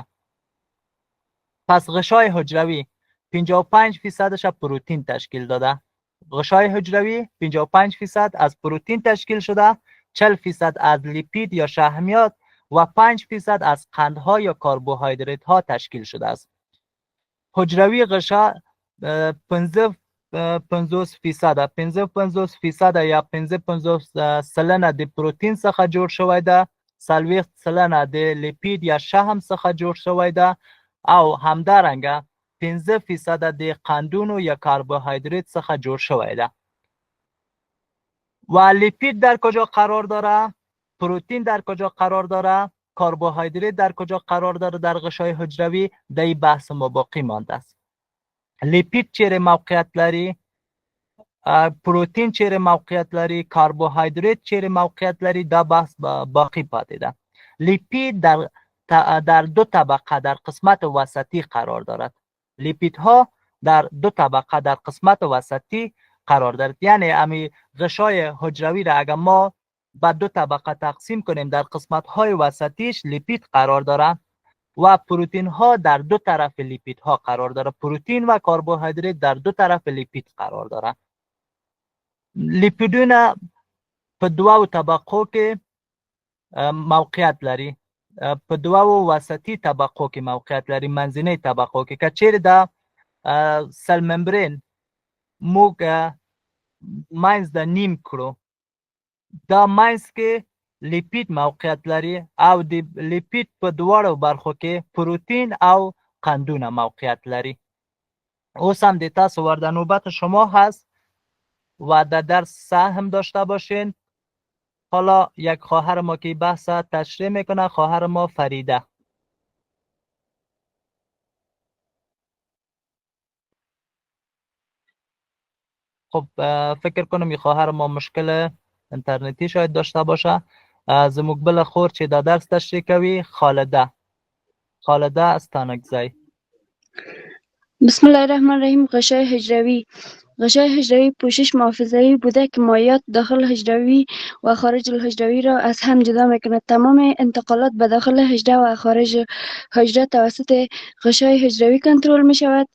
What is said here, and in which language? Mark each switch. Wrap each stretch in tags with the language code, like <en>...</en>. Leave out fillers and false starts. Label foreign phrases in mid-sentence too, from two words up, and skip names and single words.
<fa>پس غشای حجروی 55% پروتین تشکیل داده. غشای حجروی 55% از پروتین تشکیل شده، 40% از لیپید یا شحمیات و 5% از قندها یا کربوهیدرات ها تشکیل شده است.</fa> <ps>حجروی غشا 50% یا 50 سلنه د پروتین څخه جوړ شوی ده، 40 سلنه د لیپید یا شحم څخه جوړ شوی ده او همدارنګه 15% د قندونو یا کربوهیدرات څخه جوړ شوی ده.</ps> <fa>و لیپید در کجا قرار داره؟ پروتین در کجا قرار داره؟ کربوهیدرات در کجا قرار داره در غشای حجروی؟ در این بحث ما باقی مانده است.</fa> <ps>لیپید چیرې موقعیت لري؟ پروتین چیرې موقعیت لري؟ کربوهیدرات چیرې موقعیت لري؟ دا بحث باقی پاتې ده.</ps> <fa>لیپید در 2 طبقه در قسمت وسطی قرار دارد. لیپیدها در 2 طبقه در قسمت وسطی قرار دارد. یعنی امی غشای حجروی را اگر ما به 2 طبقه تقسیم کنیم، در قسمت های وسطیش لیپید قرار دارد و پروتین ها در 2 طرف لیپید ها قرار داره. پروتین و کربوهیدرات در 2 طرف لیپید قرار داره.</fa> <ps>لیپیدونه په 2 طبقو کې موقعیت لري، په 2 وسطی طبقو کې موقعیت لري، منځنۍ طبقو کې. که چیرې د</ps> <en>cell membrane</en> <ps>موږ منځ د نیم کړو، دا منځ کې لیپید موقعیت لري او د لیپید په 2 برخو کې پروتین او قندونه موقعیت لري. اوس هم د تاسو ورده</ps> <fa>نوبت شما هست و در درس سهم داشته باشین. حالا یک خواهر ما که بحث تشریح میکنه، خواهر ما فریده. خب فکر کنم این خواهر ما مشکل اینترنتی شاید داشته باشه.</fa> <ps>زموږ بل خور چې دا درس تشریح کوي، خالده از تانکزی.</ps> <ar>بسم الله الرحمن الرحیم.</ar> <fa>غشای حجروی. غشای حجروی پوشش محافظه‌ای بوده که مایعات داخل حجروی و خارج الحجروی را از هم جدا میکند. تمام انتقالات به داخل حجره و خارج حجره توسط غشای حجروی کنترل می شود.</fa>